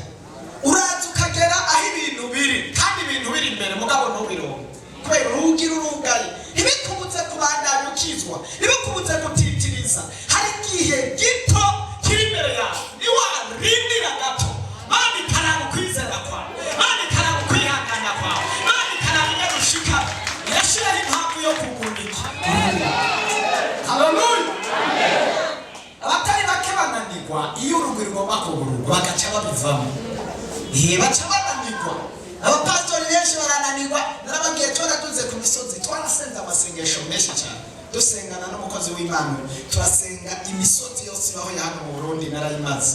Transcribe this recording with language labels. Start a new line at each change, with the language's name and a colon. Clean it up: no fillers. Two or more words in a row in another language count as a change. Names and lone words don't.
Rundi: Uraza ukagera aho ibintu biri, kandi ibintu biri imbere mugabo ntubironke, kubera urugi rurugaye. Ntibikubuze kubandanya ukizwa, ntibikubuze gutitiriza. Hari igihe gito kiri imbere yawe, niwarindira gato, Mani karaba ukwizera kwawe, Mani karaba ukwihangana kwawe, Mani karaba ingene ushikama, yashiraho impamvu yo kugunika. Haleluya. Abatari bake bananirwa iyo urugi rugomba kugururwa bagaca babivamo. Baca bananirwa. Abapastori benshi barananirwa. Narabagiye twaraduze ku misozi, twarasenga amasengesho menshi cyane, dusengana n'umukozi w'Imana, turasenga imisozi yose aho hano mu Burundi narayimaze.